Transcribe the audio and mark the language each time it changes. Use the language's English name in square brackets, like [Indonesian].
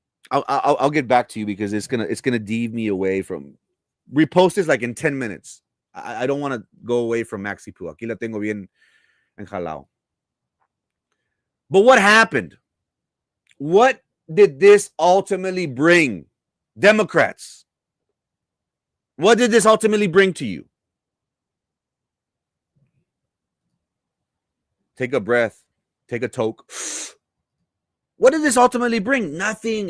[English] I'll get back to you because it's gonna deviate me away from. Repost this like in 10 minutes. I don't want to go away from Maxi Poo. [Spanish] Aquí la tengo bien enjalao. [English] But what happened? What did this ultimately bring? Democrats, what did this ultimately bring to you? Take a breath. Take a toke. What did this ultimately bring? Nothing.